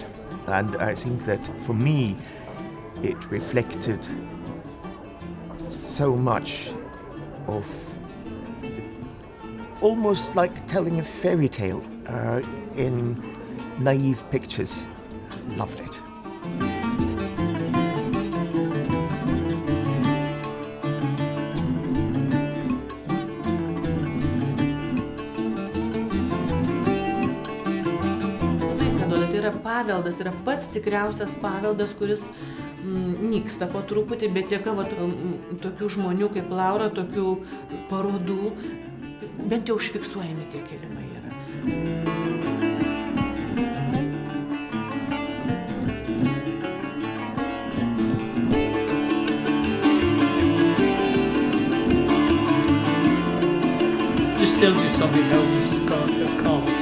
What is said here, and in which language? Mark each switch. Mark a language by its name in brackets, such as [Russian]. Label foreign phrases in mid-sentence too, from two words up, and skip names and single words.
[English] And I think that for me, it reflected so much of almost like telling a fairy tale in naive pictures. Loved it. [Lithuanian] Paveldas yra pats tikriausias paveldas, kuris nyksta po truputį, bet dėka tokių žmonių kaip Laura, tokių parodų, bent jau užfiksuojami tie kilimai yra. [English] Just tells you something how this carves.